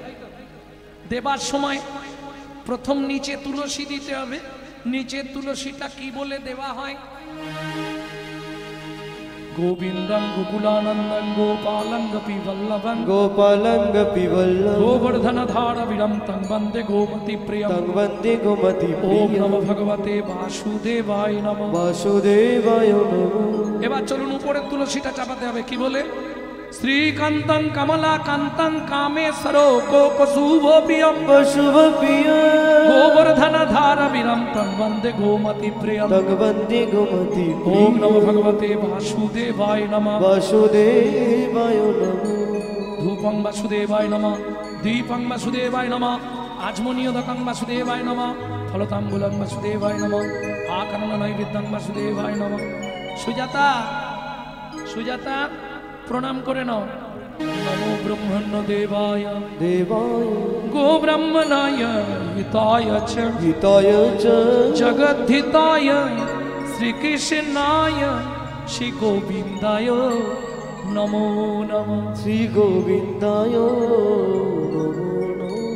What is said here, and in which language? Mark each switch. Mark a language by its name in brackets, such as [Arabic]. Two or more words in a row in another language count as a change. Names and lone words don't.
[Bangla] দেবার সময় প্রথম নিচে তুলসী দিতে হবে। নিচের তুলসীটা কি বলে দেওয়া হয়? [Sanskrit] গোবিন্দং গোকুলানন্দং গোপালং গোপী বল্লভং গোপালং গোপী বল্লভং গোবর্ধন ধারবিরম তং বন্দে গোমতি প্রিয়ম তং বন্দে গোমতি ওম প্রিয়ম। নমো ভগবতে বাসুদেবায় নমঃ। বাসুদেবায় নমঃ। [Bangla] এবার চলুন উপরের তুলসীটা চাপাতে হবে, কি বলে? [Sanskrit] শ্রীকান্তং কমলাকান্তং কামেশ্বরো কোকশুভপ্রিয়ম শুভপ্রিয়ম গোবর্ধন ধারবিরম তং বন্দে গোমতি প্রিয়ম। তং বন্দে গোমতি ওম প্রিয়ম। নমো ভগবতে বাসুদেবায় নমঃ। বাসুদেবায় নমঃ। ধূপং বাসুদেবায় নমঃ, দীপং বাসুদেবায় নমঃ, আজমনীয়োদকং বাসুদেবায় নমঃ, ফলতাম্বুলং বাসুদেবায় নমঃ, আকর্ণ নৈবেদ্যং বাসুদেবায় নমঃ। [Bangla] সুজাতা, সুজাতা প্রণাম করে নাও। [Sanskrit] নমো ব্রহ্মণ্য দেবায় দেবায় গো ব্রাহ্মণায় হিতায় চ হিতায় চ জগদ্ধিতায় শ্রীকৃষ্ণায় শ্রী গোবিন্দায় নমো নমঃ। শ্রী গোবিন্দায় নমো নমঃ।